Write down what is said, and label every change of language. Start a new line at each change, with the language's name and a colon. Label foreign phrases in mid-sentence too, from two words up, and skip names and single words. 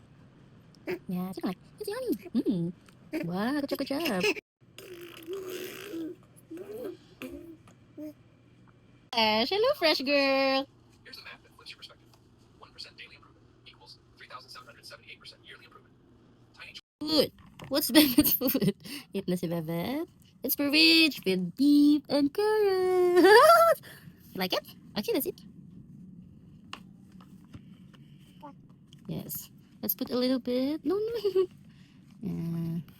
English: Yeah, it's like, it's yummy. Wow, good job, good job. Hello, fresh girl. Here's a map that flips your perspective. 1% daily improvement equals 3,778% yearly improvement. Tiny Food. What's Bebet's food? Eat
Filipino: na si
English: Bebet. It's porridge with beef and carrots. Like it? Okay, that's it. Yes. Let's put a little bit. No, no. Yeah.